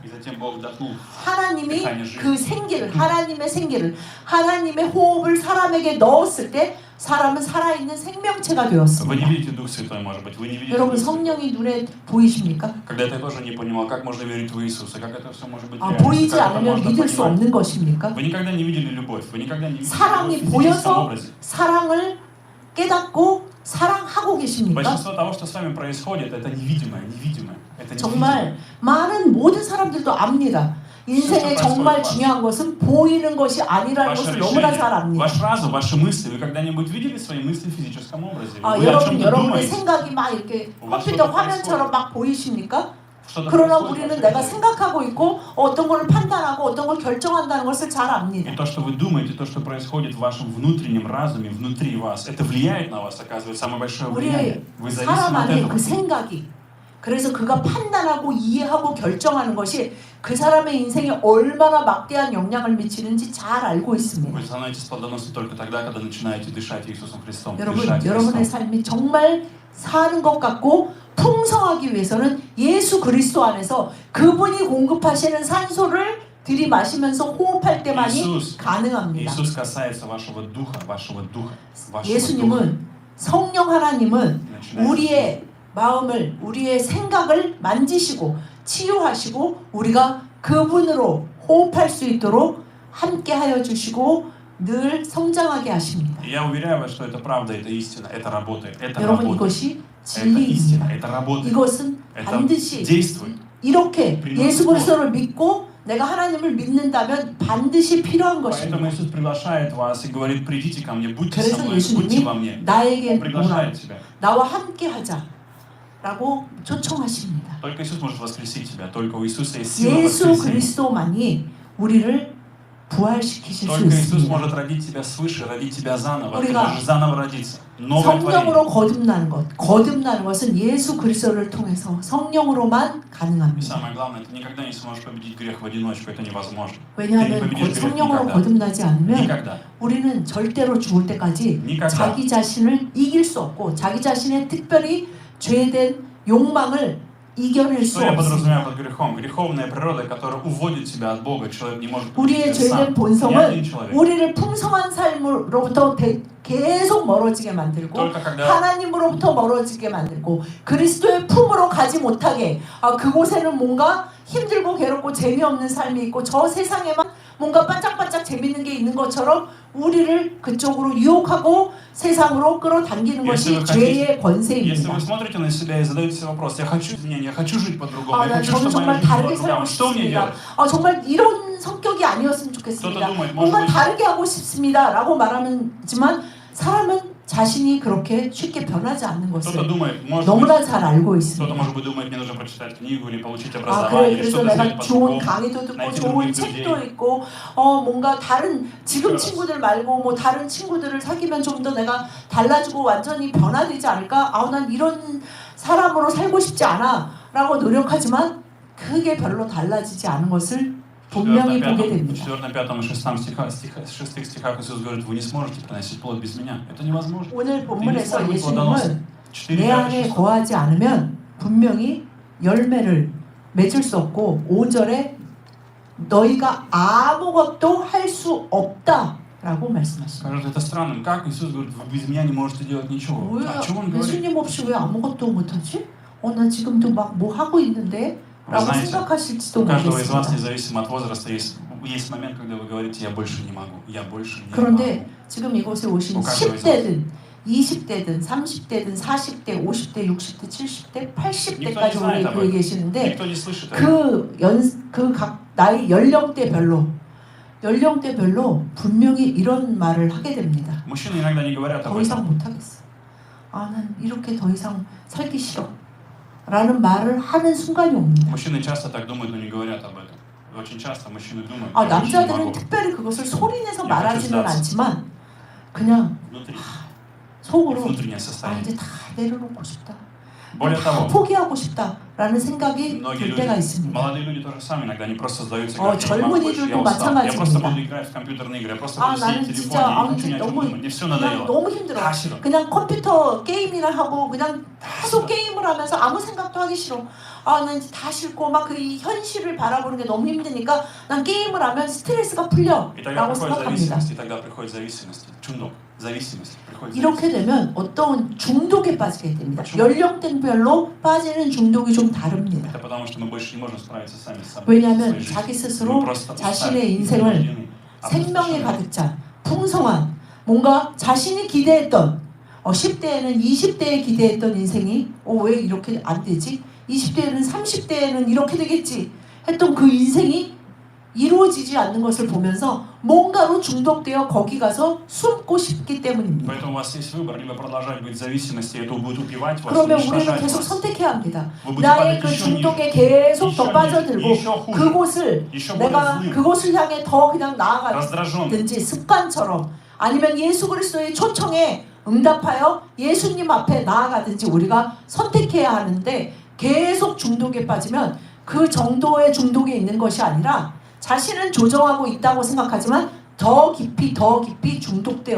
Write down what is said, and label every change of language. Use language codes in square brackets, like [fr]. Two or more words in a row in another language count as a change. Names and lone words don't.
[ru] И затем Бог вдохнул. [ko] 하나님이 그 생기를 하나님의 생기를 하나님의 호흡을 사람에게 넣었을 때 사람은 살아있는 생명체가 [ru] Вы [ko] 되었습니다. [ru] не видите Дух Святой, может быть, вы не видите [ko] 여러분 [ru] Дух Святой. [ko] 성령이 눈에 보이십니까? [ru] Когда-то я тоже не понимал, как можно верить в Иисуса, как это все может быть [ko] 보이지 [ru] реально, как это [ko] 않으면 [ru] можно [ko] 믿을 수 [ru] понимать. [ko] 없는 것입니까? [ru] Вы никогда не видели любовь, вы никогда не видели [ko] 사랑이 [ru] любовь в физическом [ko] 보여서 [ru] образе. [ko] 사랑을 깨닫고 사랑하고 계십니까? [ru] Большинство того, что с вами происходит, это невидимое. Это [ko] 정말 많은 모든 사람들도 압니다. 인생에 정말 중요한 것은 보이는 것이 아니라는 [ru] Ваше [ko] 것을 너무나 잘 [ru] решение, [ko] 압니다. [ru] ваш разум, ваши мысли. Вы когда-нибудь видели свои мысли в физическом образе? Вы о [ko] 여러분, [ru] чем-то [ko] 여러분의 [ru] думаете? [ko] 생각이 막 이렇게 [ru] У вас [ko] 컴퓨터 [ru] что-то [ko] 화면처럼 막 보이십니까? [ru] Что-то [ko] 그러나 [ru] происходит в [ko] 우리는 [ru] вашей [ko] 내가 [ru] жизни. [ko] 생각하고 있고 어떤 걸 판단하고 어떤 걸 결정한다는 것을 잘 압니다. [ru] И то, что вы думаете, то, что происходит в вашем внутреннем разуме, внутри вас, это влияет на вас, оказывает самое большое влияние. [ko] 우리 [ru] Вы [ko] 사람 [ru] зависимы от [ko] 안에 [ru] этого. [ko] 그 생각이 그래서 그가 판단하고 이해하고 결정하는 것이 그 사람의 인생에 얼마나 막대한 영향을 미치는지 잘 알고 있습니다. [ru] Вы становитесь плодоносны только тогда, когда начинаете дышать Иисусом Христом. [ko] 여러분, [ru] дышать [ko] 여러분의 [ru] Христом. [ko] 삶이 정말 사는 것 같고 풍성하기 위해서는 예수 그리스도 안에서 그분이 공급하시는 산소를 들이마시면서 호흡할 때만이 [ru] Иисус, [ko] 가능합니다. [ru] Иисус касается вашего духа, вашего духа. [ko] 예수님은 성령 하나님은 우리의 마음을 우리의 생각을 만지시고 치유하시고 우리가 그분으로 호흡할 수 있도록 함께 하여 주시고 늘 성장하게 하십니다. [ru] И я уверяю вас, что это правда, это истина, это работает, это [ko] 여러분 [ru] работает. [ko] 이것이 [ru] Это истина, [ko] 진리입니다. [ru] это работает. [ko] 이것은 [ru] Это [ko] 반드시 [ru] действует. [ko] 이렇게 예수 그리스도를 믿고 내가 하나님을 믿는다면 반드시 필요한 것입니다. [ru] Поэтому Иисус приглашает вас и говорит, придите ко мне, будьте со [ko] 그래서 [ru] мной, будьте во [ko] 예수님이 [ru] мне. [ko] 나에게 [ru] Он [ko] 오라, [ru] приглашает тебя. [ko] 나와 함께 하자라고 초청하십니다. [ru] Только Иисус может воскресить тебя, только у Иисуса есть сила [ko] 예수 [ru] воскресения. [ko] 그리스도만이 우리를 부활시키실 수 [ru] Только Иисус [ko] 있습니다. [ru] может родить тебя свыше, родить тебя заново. Ты [ko] 우리가 [ru] можешь заново родиться. Новое творение. [ko] 성령으로 거듭나는 것은 예수 그리스도를 통해서 성령으로만 [ru] И [ko] 가능합니다. [ru] самое главное, ты никогда не сможешь победить грех в одиночку, это невозможно. Ты не [ko] 왜냐하면 [ru] победишь грех [ko] 성령으로 [ru] никогда. [ko] 거듭나지 않으면 [ru] Никогда. [ko] 우리는 절대로 죽을 때까지 [ru] Никогда. [ko] 자기 자신을 이길 수 없고 자기 자신의 특별히 죄된 욕망을 이겨낼 수 [ru] Что я [ko] 없습니다. [ru] подразумеваю под грехом? Греховная природа, которая уводит тебя от Бога. Человек не может [ko] 우리의 [ru] победить себя [ko] 죄된 [ru] сам. Ни [ko] 본성은 [ru] один человек. [ko] 우리를 풍성한 삶으로부터 계속 멀어지게 만들고 [ru] Только когда [ko] 하나님으로부터 멀어지게 만들고 그리스도의 품으로 가지 못하게 그곳에는 뭔가 힘들고 괴롭고 재미없는 삶이 있고 저 세상에만 뭔가 반짝반짝 재밌는 게 있는 것처럼 우리를 그쪽으로 유혹하고 세상으로 끌어당기는 것이 죄의 [ru] Если [ko] 권세입니다. [ru] вы смотрите на себя и задаете себе вопрос, я хочу изменения, я хочу жить по-другому, я [ko] 난 [ru] хочу, [ko] 저는 [ru] чтобы моя [ko] 정말 [ru] жизнь была [ko] 다르게 [ru] другая. [ko] 살고 [ru] Что мне [ko] 싶습니다. [ru] делать? [ko] 정말 이런 성격이 아니었으면 좋겠습니다. 뭔가 다르게 하고 싶습니다. 라고 말하지만 사람은 자신이 그렇게 쉽게 변하지 않는 [ru] Кто-то [ko] 것을 [ru] думает, может быть, [ko] 너무나 잘 알고 [ru] кто-то [ko] 있습니다. [ru] может быть думает, мне нужно прочитать книгу или получить [ko] 그래, [ru] образование, или [ko] 그래서 [ru] что-то [ko] 내가 [ru] сделать [ko] 좋은 [ru] по-другому. [ko] 강의도 듣고 [ru] найти [ko] 좋은 [ru] других [ko] 책도 [ru] людей. [ko] 읽고 뭔가 다른 지금 그렇죠. 친구들 말고 뭐 다른 친구들을 사귀면 좀 더 내가 달라지고 완전히 변화되지 않을까? 난 이런 사람으로 살고 싶지 않아 라고 노력하지만 그게 별로 달라지지 않은 것을 분명히 보게 [ru] В [ko] 됩니다. [ru] 4, 5 и 6 стихах Иисус говорит, вы не сможете приносить плод без меня. Это невозможно. [ko] 오늘 [ru] Ты не [ko] 본문에서 [ru] сможешь быть [ko] 예수님은 [ru] плодоносным. 4, [ko] 내 [ru] 5, [ko] 안에 [ru] 6. [ko] 거하지 않으면 분명히 열매를 맺을 수 없고 5절에 너희가 아무것도 할 수 없다라고 말씀하십니다. [ru] Скажут, это странным. Как Иисус говорит, вы без меня не можете делать ничего? [ko] 뭐야? [ru] О чем Он говорит? [ko] 예수님 없이 왜 아무것도 못하지? 나 지금도 막 뭐 하고 있는데? [ru] Вы [ko] 라고 [ru] знаете, [ko] 생각하실지도 [ru] у каждого из вас, [ko] 모르겠습니다. [ru] независимо от возраста, есть момент, когда вы говорите, я больше не могу, я больше не [ko] 그런데 [ru] могу. [ko] 지금 이곳에 오신 뭐 가져와 10대든 20대든 30대든 40대, 50대, 60대, 70대, 80대까지 우리 교회에 계시는데 [ru] Никто не слышит этого. [ko] 그 각 나이 연령대별로 분명히 이런 말을 하게 됩니다. [ru] Мужчины иногда не говорят об [ko] 더 이상 [ru] этом. [ko] 못하겠어. 난 이렇게 더 이상 살기 싫어. 라는 말을 하는 순간이 옵니다. [ru] Мужчины часто так думают, но не говорят об этом. Очень часто мужчины думают, я больше не [ko] 남자들은 [ru] могу. [ko] 특별히 그것을 소리내서 [ru] Я [ko] 말하지는 [ru] хочу [ko] 않지만 그냥 [ru] Внутри. [ko] 속으로 [ru] Внутреннее состояние. [ko] 이제 다 내려놓고 싶다. [ru] Более [ko] 다 [ru] того, [ko] 포기하고 싶다라는 생각이 [ru] многие [ko] 들 [ru] люди, [ko] 때가 있습니다. [ru] молодые люди тоже сами иногда не просто сдаются, говорят, я не могу больше, [ko] 젊은이들도 [ru] я устал, я просто [ko] 마찬가지입니다. [ru] буду играть в компьютерные игры, я просто буду [ko] 나는 [ru] сидеть в [ko] 진짜 [ru] телефоне, я не хочу ни о чем [ko] 너무 [ru] думать, мне все [ko] 그냥 [ru] надоело. [ko] 너무 힘들어. 다 싫어. 그냥 컴퓨터 게임이나 하고 그냥 계속 게임을 하면서 아무 생각도 하기 싫어. 난 이제 다 싫고 막 그 현실을 바라보는 게 너무 힘드니까 난 게임을 하면 스트레스가 [ru] И тогда [ko] 풀려라고 [ru] приходит [ko] 생각합니다. [ru] зависимость, и тогда приходит зависимость, чундок, зависимость. приходит [ko] 이렇게 되면 어떤 중독에 빠지게 됩니다. [ru] почему? [ko] 연령대별로 빠지는 중독이 좀 다릅니다. [ru] Это потому, что мы больше не можем справиться сами с собой. [ko] 왜냐하면 [ru] со своей [ko] 자기 [ru] жизнью. [ko] 스스로 [ru] Мы просто [ko] 자신의 [ru] устали, [ko] 인생을 [ru] измождены, [ko] 생명에 [ru] опустошены. [ko] 가득 찬 풍성한 뭔가 자신이 기대했던 10대에는 20대에 기대했던 인생이 왜 이렇게 안 되지? 20대에는 30대에는 이렇게 되겠지 했던 그 인생이 이루어지지 않는 것을 보면서 뭔가로 중독되어 거기 가서 숨고 싶기 때문입니다. [ru] Поэтому у вас есть выбор, либо продолжать быть в зависимости, и это будет убивать вас, [ko] 그러면 우리는 [ru] уничтожать [ko] 계속 [ru] вас. [ko] 선택해야 합니다. [ru] Вы будете [ko] 나의 [ru] падать [ko] 그 [ru] еще [ko] 중독에 [ru] ниже, [ko] 계속 더 [ru] еще [ko] 빠져들고 [ru] хуже, [ko] 그곳을 [ru] еще более [ko] 내가 [ru] злым, [ko] 그곳을 향해 더 그냥 [ru] раздраженным. [ko] 나아가든지 습관처럼 아니면 예수 그리스도의 초청에 응답하여 예수님 앞에 나아가든지 우리가 선택해야 하는데 계속 중독에 빠지면 그 정도의 중독에 있는 것이 아니라 자신은 조정하고 있다고 생각하지만 더 깊이 중독되어